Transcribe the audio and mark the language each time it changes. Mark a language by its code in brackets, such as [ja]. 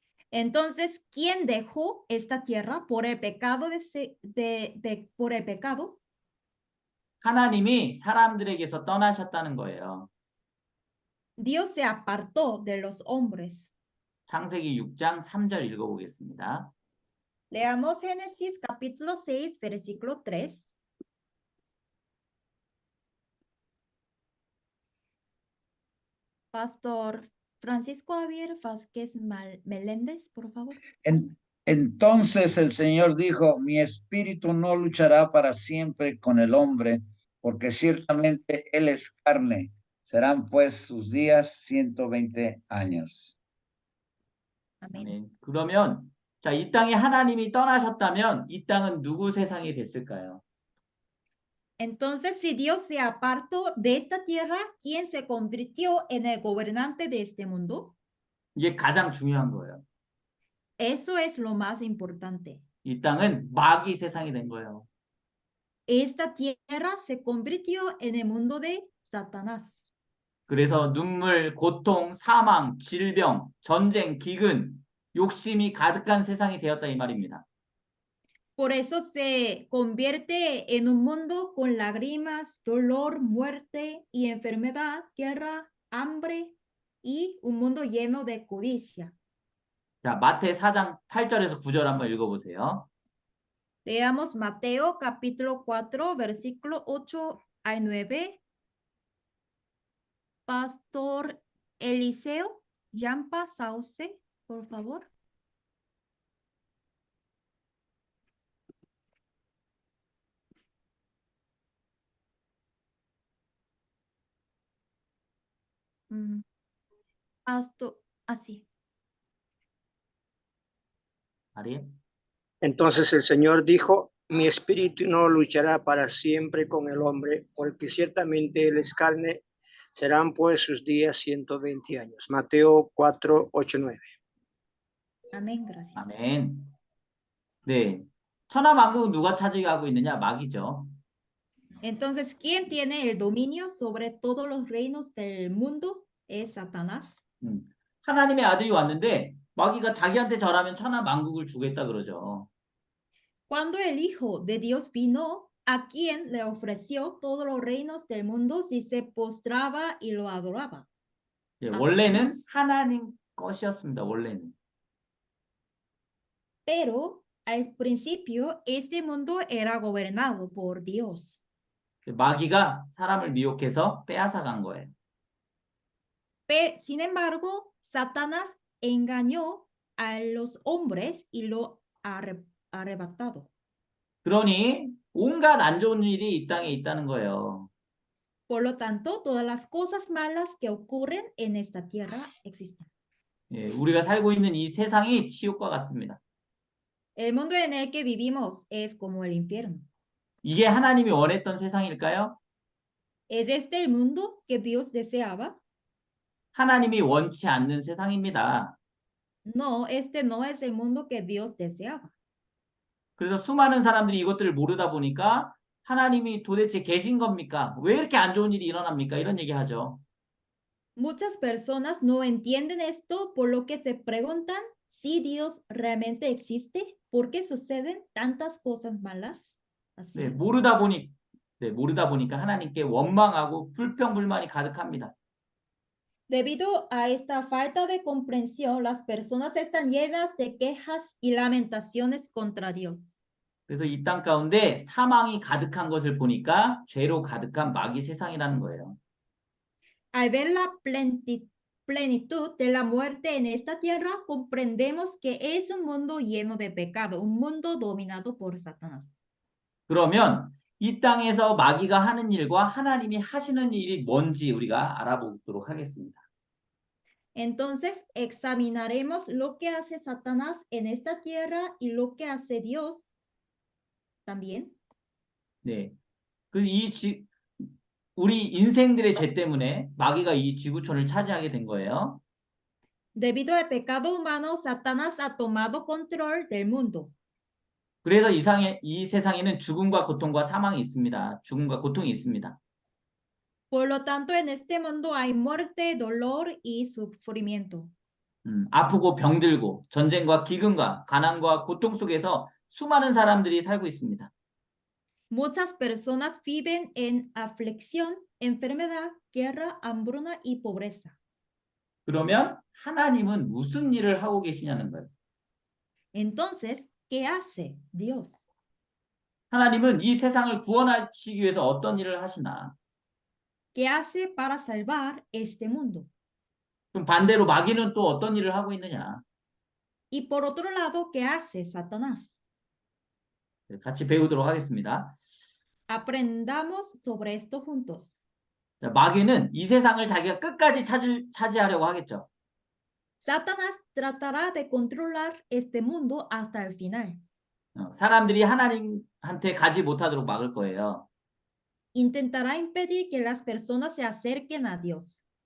[es] Entonces, ¿quién dejó esta tierra por el pecado por el pecado? [ko] 하나님이 사람들에게서 떠나셨다는 거예요. [es] Dios se apartó de los hombres. [ko] 창세기 6장 3절 읽어보겠습니다. [es] Leamos Génesis capítulo 6, versículo 3. Pastor Francisco Javier Vázquez Meléndez, por favor. Entonces el Señor dijo, mi espíritu no luchará para siempre con el hombre, porque ciertamente él es carne. Serán pues sus días 120 años. Amén. [ko] 그러면 자, 이 땅에 하나님이 떠나셨다면 이 땅은 누구 세상이 됐을까요? [es] Entonces, si Dios se apartó de esta tierra, ¿quién se convirtió en el gobernante de este mundo? [ko] 이게 가장 중요한 거예요. [es] Eso es lo más importante. [ko] 이 땅은 마귀 세상이 된 거예요. [es] Esta tierra se convirtió en el mundo de Satanás. [ko] 그래서 눈물, 고통, 사망, 질병, 전쟁, 기근, 욕심이 가득한 세상이 되었다 이 말입니다. [es] Por eso se convierte en un mundo con lágrimas, dolor, muerte y enfermedad, guerra, hambre y un mundo lleno de codicia. [ko] 자, 마태 4장 8절에서 9절 한번 읽어보세요. [es] Leamos Mateo capítulo 4, versículo 8 al 9. Pastor Eliseo Yampa Sauce, por favor. Pastor, así. Ariel. Entonces el Señor dijo, mi espíritu no luchará para siempre con el hombre, porque ciertamente él es carne, serán pues sus días 120 años. Mateo 4, 8, 9. Amén, gracias. [ko] 아멘. 네. 천하만국은 누가 차지하고 있느냐? 마귀죠. [es] Entonces, ¿quién tiene el dominio sobre todos los reinos del mundo? Es Satanás. [ko] 하나님의 아들이 왔는데 마귀가 자기한테 절하면 천하만국을 주겠다 그러죠. [es] Cuando el Hijo de Dios vino, ¿a quién le ofreció todos los reinos del mundo si se postraba y lo adoraba? [ko] 예, 원래는 하나님 것이었습니다. 원래는. [es] Pero al principio este mundo era gobernado por Dios. [ko] 마귀가 사람을 미혹해서 빼앗아간 거예요. [es] Sin embargo, Satanás engañó a los hombres y lo arrebatado. [ko] 그러니 온갖 안 좋은 일이 이 땅에 있다는 거예요. [es] Por lo tanto, todas las cosas malas que ocurren en esta tierra existen. [ko] 예, 우리가 살고 있는 이 세상이 지옥과 같습니다. [es] El mundo en el que vivimos es como el infierno. [ko] 이게 하나님이 원했던 세상일까요? [es] ¿Es este el mundo que Dios deseaba? [ko] 하나님이 원치 않는 세상입니다. [es] No, este no es el mundo que Dios deseaba. [ko] 그래서 수많은 사람들이 이것들을 모르다 보니까 하나님이 도대체 계신 겁니까? 왜 이렇게 안 좋은 일이 일어납니까? 이런 얘기 하죠. [es] Muchas personas no entienden esto, por lo que se preguntan si Dios realmente existe, ¿por qué suceden tantas cosas malas? Así. [ko] 네, 모르다 보니까 하나님께 원망하고 불평불만이 가득합니다. [es] Debido a esta falta de comprensión, las personas están llenas de quejas y lamentaciones contra Dios. [ko] 그래서 이 땅 가운데 사망이 가득한 것을 보니까 죄로 가득한 마귀 세상이라는 거예요. [es] Al ver la plenitud de la muerte en esta tierra, comprendemos que es un mundo lleno de pecado, un mundo dominado por Satanás. [ko] 그러면 이 땅에서 마귀가 하는 일과 하나님이 하시는 일이 뭔지 우리가 알아보도록 하겠습니다. [es] Entonces examinaremos lo que hace Satanás en esta tierra y lo que hace Dios también. [ko] 네, 그래서 우리 인생들의 죄 때문에 마귀가 이 지구촌을 차지하게 된 거예요. [es] Debido al pecado humano, Satanás ha tomado control del mundo. [ko] 그래서 이 세상에는 죽음과 고통과 사망이 있습니다. 죽음과 고통이 있습니다. [es] Por lo tanto, en este mundo hay muerte, dolor y sufrimiento. [ko] 아프고 병들고 전쟁과 기근과 가난과 고통 속에서 수많은 사람들이 살고 있습니다. [es] Muchas personas viven en aflicción, enfermedad, guerra, hambruna y pobreza. [ko] 그러면 하나님은 무슨 일을 하고 계시냐는 거예요. [es] Entonces, ¿qué hace Dios? [ko] 하나님은 이 세상을 구원하시기 위해서 어떤 일을 하시나? [es] ¿Qué hace para salvar este mundo? [ko] 그럼 반대로 마귀는 또 어떤 일을 하고 있느냐? [es] Y por otro lado, ¿qué hace Satanás? [ko] 같이 배우도록 하겠습니다. [es] Aprendamos sobre esto juntos. [ko] 자, 마귀는 이 세상을 자기가 끝까지 차지하려고 하겠죠. [es] Satanás tratará de controlar este mundo hasta el final. [ko] 사람들이 하나님한테 가지 못하도록 막을 거예요. [es] Intentará impedir que las personas se acerquen a Dios.